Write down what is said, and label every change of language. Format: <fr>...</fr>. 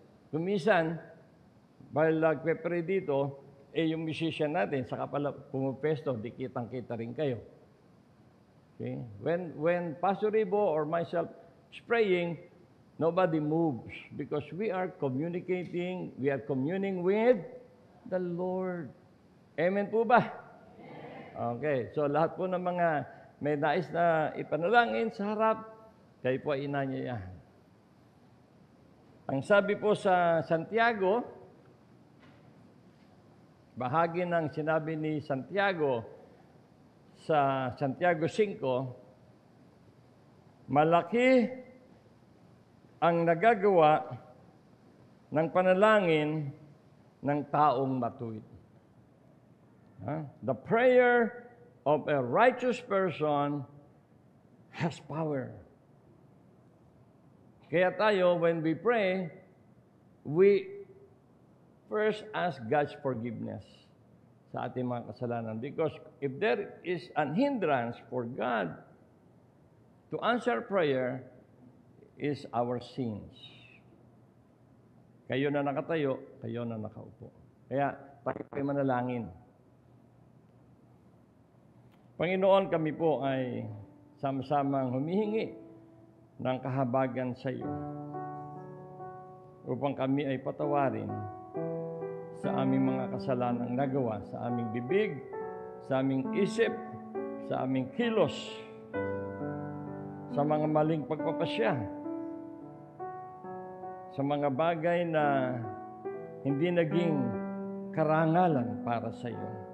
<tl>Kumisan, while nagpe-pray dito, yung musician natin, saka pala pumupesto, di kitang-kita rin kayo. Okay?</tl> <en>When Pastor Ibo or myself is praying, nobody moves because we are communicating, we are communing with the Lord.</en> <tl>Amen po ba? Okay, so lahat po ng mga may nais na ipanalangin sa harap, kayo po ay inanyayahan. Ang sabi po sa Santiago, bahagi ng sinabi ni Santiago sa Santiago 5, malaki ang nagagawa ng panalangin ng taong matuwid.</tl> <en>The prayer of a righteous person has power.</en> <tl>Kaya tayo,</tl> <en>when we pray, we first ask God's forgiveness</en> <tl>sa ating mga kasalanan.</tl> <en>Because if there is an hindrance for God to answer prayer is our sins.</en> <tl>Kayo na nakatayo, kayo na nakaupo. Kaya tayo ay manalangin. Panginoon, kami po ay sama-samang humihingi ng kahabagan sa iyo upang kami ay patawarin sa aming mga kasalanang nagawa, sa aming bibig, sa aming isip, sa aming kilos, sa mga maling pagpapasya, sa mga bagay na hindi naging karangalan para sa iyo.</tl>